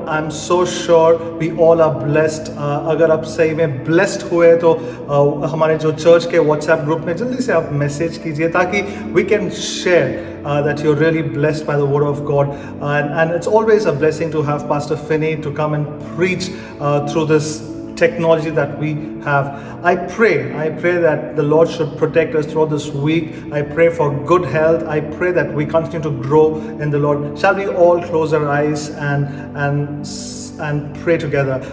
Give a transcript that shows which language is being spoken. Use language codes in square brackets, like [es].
[en] I'm so sure we all are blessed. [hi] अगर आप सही में blessed हुए तो हमारे जो चर्च के WhatsApp ग्रुप में जल्दी से आप मैसेज कीजिए, ताकि [en] we can share that you're really blessed by the word of God. And it's always a blessing to have Pastor Finney to come and preach through this technology that we have. I pray that the Lord should protect us throughout this week. I pray for good health. I pray that we continue to grow in the Lord. Shall we all close our eyes and pray together?